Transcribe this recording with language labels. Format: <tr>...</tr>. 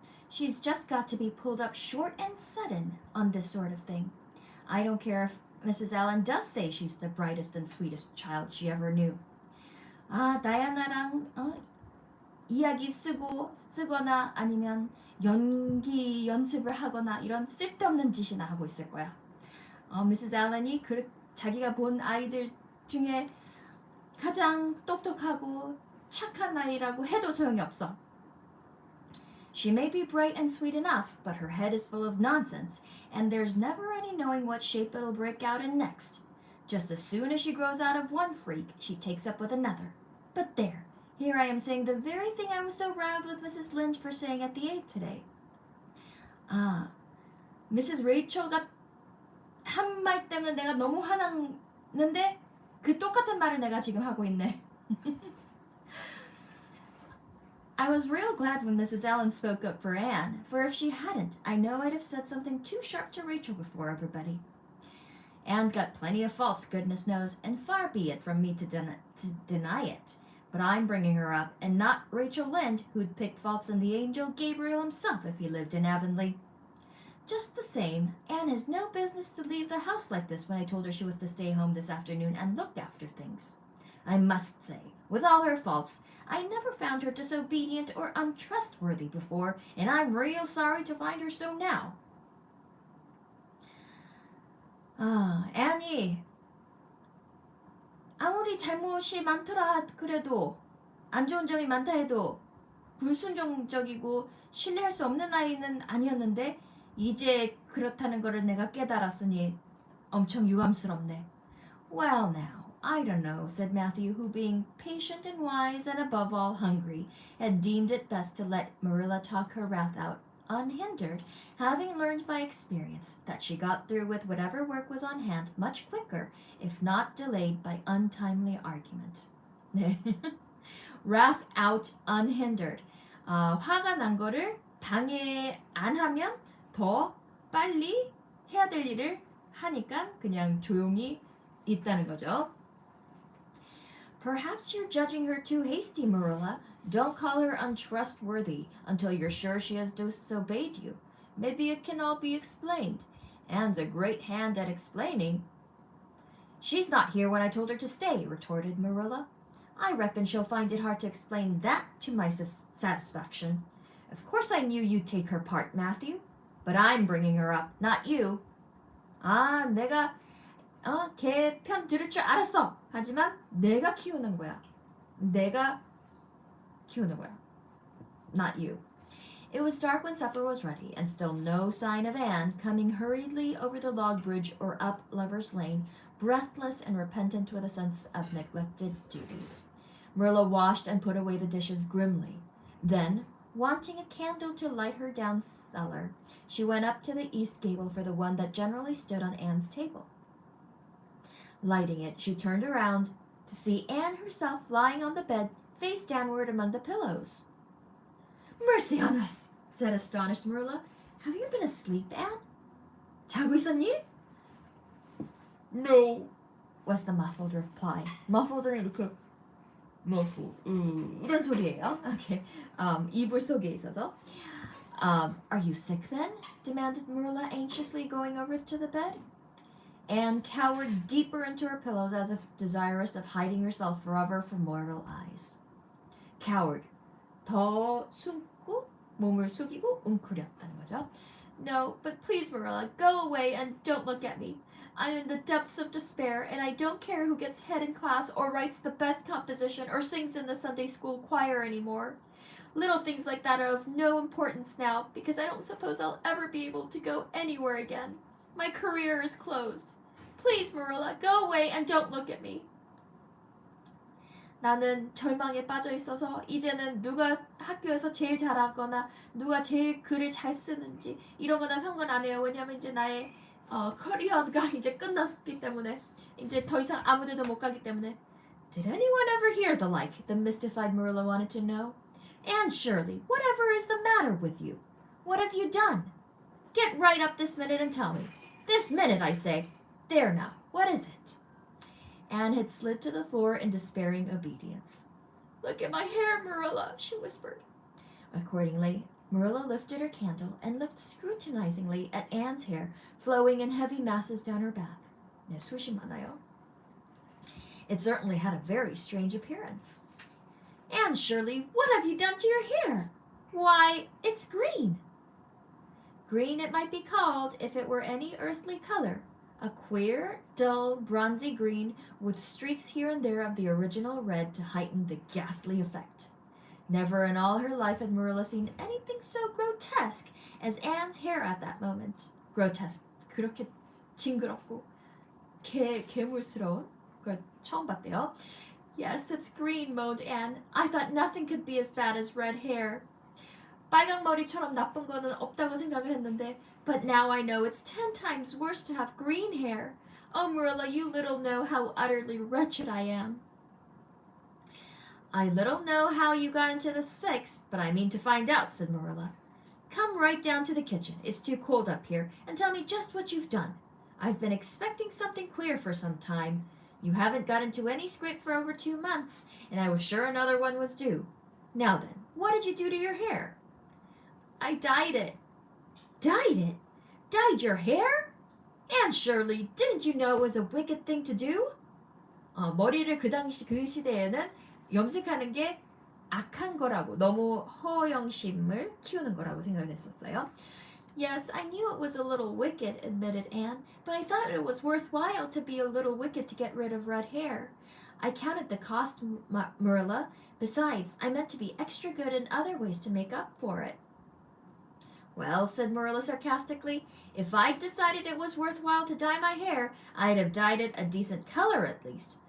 <en>She's just got to be pulled up short and sudden on this sort of thing. I don't care if Mrs. Allen does say she's the brightest and sweetest child she ever knew.</en> <ko>다이아나랑 이야기 쓰거나 아니면 연기 연습을 하거나 이런 쓸데없는 짓이나 하고 있을 거야.</ko> <en>Mrs.</en> <ko>Allen이 자기가 본 아이들 중에 가장 똑똑하고 착한 아이라고 해도 소용이 없어.</ko> <en>She may be bright and sweet enough, but her head is full of nonsense, and there's never any knowing what shape it'll break out in next. Just as soon as she grows out of one freak, she takes up with another. But there, here I am saying the very thing I was so riled with Mrs. Lynde for saying at the aid today. Mrs.</en> <ko>Rachel가 한 말 때문에 내가 너무 화났는데 그 똑같은 말을 내가 지금 하고 있네.</ko> <en>I was real glad when Mrs. Allen spoke up for Anne, for if she hadn't, I know I'd have said something too sharp to Rachel before everybody. Anne's got plenty of faults, goodness knows, and far be it from me to deny it. But I'm bringing her up, and not Rachel Lynde, who'd pick faults in the angel Gabriel himself if he lived in Avonlea. Just the same, Anne has no business to leave the house like this when I told her she was to stay home this afternoon and look after things. I must say, with all her faults, I never found her disobedient or untrustworthy before, and I'm real sorry to find her so now.</en> <ko>Annie, 아무리 잘못이 많더라 그래도 안 좋은 점이 많다 해도 불순종적이고 신뢰할 수 없는 아이는 아니었는데 이제 그렇다는 거를 내가 깨달았으니 엄청 유감스럽네.</ko> <en>Well now, I don't know, said Matthew, who being patient and wise and above all hungry, had deemed it best to let Marilla talk her wrath out unhindered, having learned by experience that she got through with whatever work was on hand much quicker, if not delayed by untimely argument. Wrath out unhindered.</en> <ko>화가 난 거를 방해 안 하면 더 빨리 해야 될 일을 하니까 그냥 조용히 있다는 거죠.</ko> <en>Perhaps you're judging her too hasty, Marilla. Don't call her untrustworthy until you're sure she has disobeyed you. Maybe it can all be explained. Anne's a great hand at explaining. She's not here when I told her to stay, retorted Marilla. I reckon she'll find it hard to explain that to my satisfaction. Of course I knew you'd take her part, Matthew. But I'm bringing her up, not you.</en> <ko>내가 걔 편 들을 줄 알았어. 하지만 내가 키우는 거야. 내가 키우는 거야.</ko> <en>Not you. It was dark when supper was ready, and still no sign of Anne coming hurriedly over the log bridge or up Lover's Lane, breathless and repentant with a sense of neglected duties. Marilla washed and put away the dishes grimly. Then, wanting a candle to light her down cellar, she went up to the east gable for the one that generally stood on Anne's table. Lighting it, she turned around to see Anne herself lying on the bed, face downward among the pillows. Mercy on us, said astonished Marilla. Have you been asleep, Anne?</en> <ko>자고 있었니?</ko> <en>No, was the muffled reply.</en> <ko>Muffled는 이렇게 이런 소리예요.</ko> <en>Okay.</en> <ko>이불 속에 있어서.</ko> <en>Are you sick then? Demanded Marilla anxiously, going over to the bed. Anne cowered deeper into her pillows as if desirous of hiding herself forever from mortal eyes. Cowered.</en> <ko>더 숨고 몸을 숙이고 웅크렸다는 거죠.</ko> <en>No, but please, Marilla, go away and don't look at me. I'm in the depths of despair, and I don't care who gets head in class or writes the best composition or sings in the Sunday school choir anymore. Little things like that are of no importance now, because I don't suppose I'll ever be able to go anywhere again. My career is closed. Please, Marilla, go away and don't look at me.</en> <ko>나는 절망에 빠져 있어서 이제는 누가 학교에서 제일 잘하거나 누가 제일 글을 잘 쓰는지 이런 거나 상관 안 해요. 왜냐면 이제 나의 커리어가 이제 끝났기 때문에 이제 더 이상 아무데도 못 가기 때문에.</ko> <en>Did anyone ever hear the like? The mystified Marilla wanted to know. Anne Shirley, whatever is the matter with you? What have you done? Get right up this minute and tell me. This minute, I say. There now, what is it? Anne had slid to the floor in despairing obedience. Look at my hair, Marilla, she whispered. Accordingly, Marilla lifted her candle and looked scrutinizingly at Anne's hair flowing in heavy masses down her back.</en> <ko>네, 숱이 많아요.</ko> <en>It certainly had a very strange appearance. Anne Shirley, what have you done to your hair? Why, it's green. Green it might be called if it were any earthly color. A queer, dull, bronzy green with streaks here and there of the original red to heighten the ghastly effect. Never in all her life had Marilla seen anything so grotesque as Anne's hair at that moment. Grotesque.</en> <ko>그렇게 징그럽고 괴물스러운 걸 처음 봤대요.</ko> <en>Yes, it's green, moaned Anne. I thought nothing could be as bad as red hair.</en> <ko>빨강머리처럼 나쁜 거는 없다고 생각을 했는데</ko> <en>but now I know it's 10 times worse to have green hair. Oh, Marilla, you little know how utterly wretched I am. I little know how you got into this fix, but I mean to find out, said Marilla. Come right down to the kitchen. It's too cold up here, and tell me just what you've done. I've been expecting something queer for some time. You haven't got into any scrape for over 2 months, and I was sure another one was due. Now then, what did you do to your hair? I dyed it. Dyed it? Dyed your hair? Anne Shirley, didn't you know it was a wicked thing to do?</en> <ko>머리를 그 시대에는 염색하는 게 악한 거라고, 너무 허영심을 키우는 거라고 생각했었어요.</ko> <en>Yes, I knew it was a little wicked, admitted Anne, but I thought it was worthwhile to be a little wicked to get rid of red hair. I counted the cost, Marilla. Besides, I meant to be extra good in other ways to make up for it. Well, said Marilla sarcastically, if I'd decided it was worthwhile to dye my hair, I'd have dyed it a decent color at least.</en>